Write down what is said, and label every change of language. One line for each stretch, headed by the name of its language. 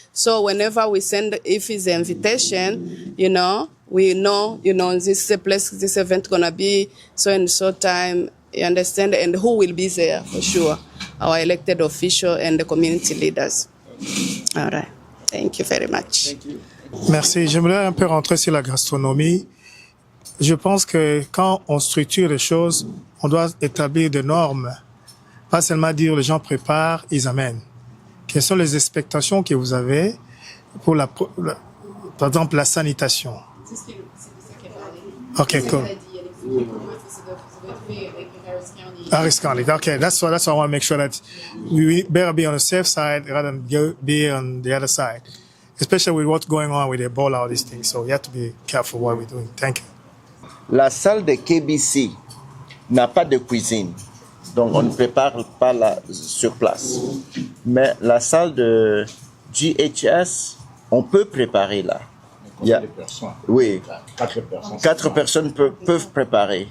English: So whenever we send, if it's an invitation, we know, this is the place, this event gonna be so and so time, you understand, and who will be there for sure, our elected official and the community leaders. All right. Thank you very much. Thank you.
French: Merci. J'aimerais un peu rentrer sur la gastronomie. Je pense que quand on structure les choses, on doit établir des normes. Pas seulement dire les gens préparent, ils amènent. Quelles sont les expectations que vous avez pour par exemple, la sanitation? C'est ça qu'elle a parlé.
English: Ok, cool. Harris County. Okay, that's why I want to make sure that we better be on the safe side rather than be on the other side. Especially with what's going on with Ebola, all these things. So we have to be careful what we're doing. Thank you.
French: La salle de KBC n'a pas de cuisine, donc on ne prépare pas sur place. Mais la salle de GHS, on peut préparer là. Il y a, oui, 4 personnes peuvent préparer.